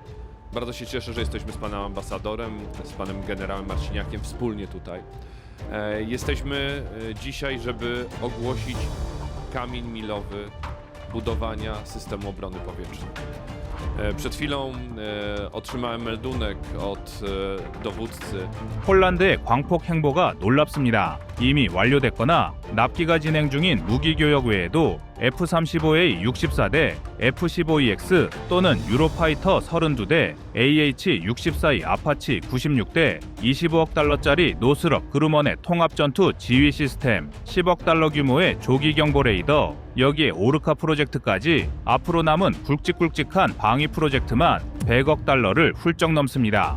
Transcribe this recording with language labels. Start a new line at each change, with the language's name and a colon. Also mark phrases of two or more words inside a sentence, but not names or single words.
Polish: Bardzo się cieszę, że jesteśmy z panem ambasadorem, z panem generałem Marciniakiem wspólnie tutaj. Jesteśmy dzisiaj, żeby ogłosić kamień milowy budowania systemu obrony powietrznej. Przed chwilą otrzymałem meldunek od dowódcy.
Korean: 폴란드의 광폭 행보가 놀랍습니다. 이미 완료됐거나 납기가 진행 중인 무기 교역 외에도 F-35A 64대, F-15EX 또는 유로파이터 32대, AH-64E 아파치 96대, 25억 달러짜리 노스럽 그루먼의 통합전투 지휘 시스템, 10억 달러 규모의 조기 경보 레이더, 여기에 오르카 프로젝트까지 앞으로 남은 굵직굵직한 방위 프로젝트만 100억 달러를 훌쩍 넘습니다.